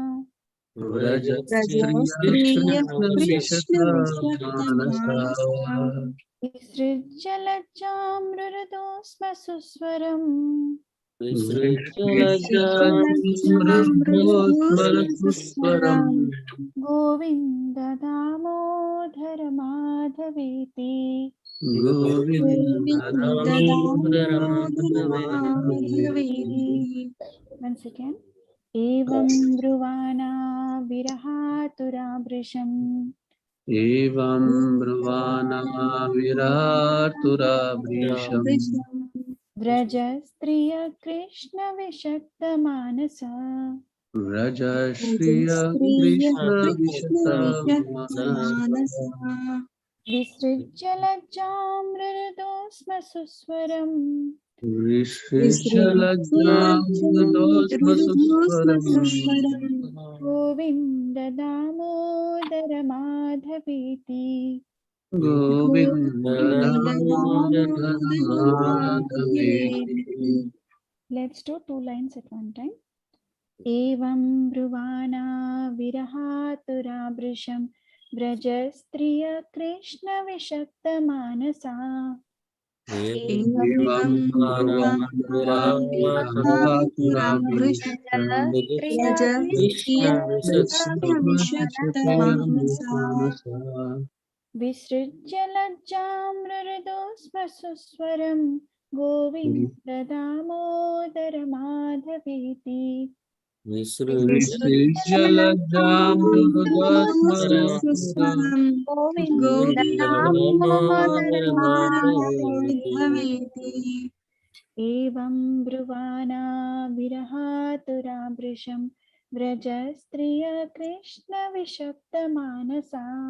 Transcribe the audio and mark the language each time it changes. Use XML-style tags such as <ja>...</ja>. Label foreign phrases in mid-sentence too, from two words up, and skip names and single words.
<sa>विसृज्य लज्जां रुरुदूस्म सुस्वरं. गोविन्द दामोदर माधवेति.</sa> <en>Once again.</en> <sa>एवं ब्रुवाणा विरहातुरावृशं. एवं ब्रुवाणा विरहातुरावृशं व्रज स्त्रिय कृष्ण विषक्त मानसा. व्रज श्रिय कृष्ण विषक्त मानसा విసృజ్య లజ్జాం మృదోస్మ సుస్వరం గోవింద దామోదర మాధవేతి.</sa> <en>Let's do 2 lines at one time.</en> <sa>एवं ब्रुवाणा विरहातुराभृशं व्रजस्त्रिय कृष्ण विषक्त मानसा. विसृज्य लज्जां mృదోస్మ సుస్వరం గోవింద దామోదర మాధవేతి. ఏవం బ్రువానా విరహాతురాభృశం వ్రజస్త్రియ కృష్ణ విషక్త మానసా.</sa>